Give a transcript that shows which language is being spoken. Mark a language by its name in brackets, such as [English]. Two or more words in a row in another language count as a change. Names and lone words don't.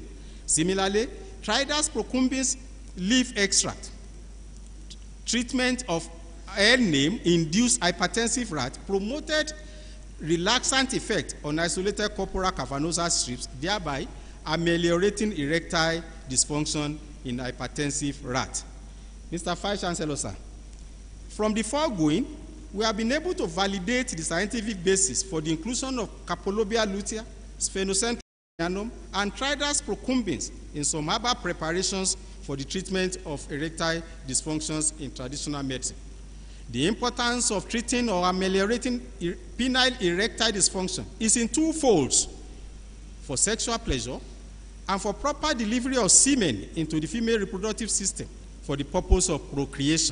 [English] Similarly, Tridus procumbens leaf extract treatment of L-name-induced hypertensive rat promoted relaxant effect on isolated corporal cavernosal strips, thereby ameliorating erectile dysfunction in hypertensive rat. Mr. Vice Chancellor, sir, from the foregoing, we have been able to validate the scientific basis for the inclusion of carpolubeal lutea, Sphenocentrum julianum, and Tridus procumbens in some herbal preparations for the treatment of erectile dysfunctions in traditional medicine. The importance of treating or ameliorating penile erectile dysfunction is in two folds: for sexual pleasure and for proper delivery of semen into the female reproductive system for the purpose of procreation.